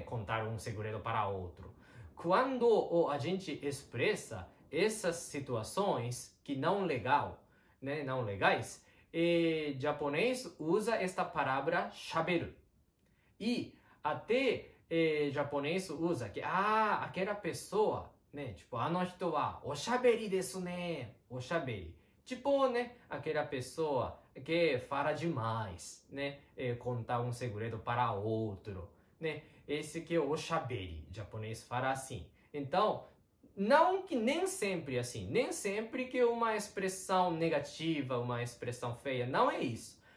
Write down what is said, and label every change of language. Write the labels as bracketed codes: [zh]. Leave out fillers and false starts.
[pt] Contar um segredo para outro. Quando a gente expressa essas situações que não legal, né? Não legais, japonês usa esta palavra shaberu. E até japonês usa que aquela pessoa, né? [ja] Tipo, あの人はおしゃべりですね. [pt] おしゃべり.Tipo, né? Aquela pessoa que fala demais, né? Contar um segredo para outro, né? Esse que é o shaberi. Japonês fala assim. Então, não que nem sempre assim. Nem sempre que uma expressão negativa, uma expressão feia. Não é isso.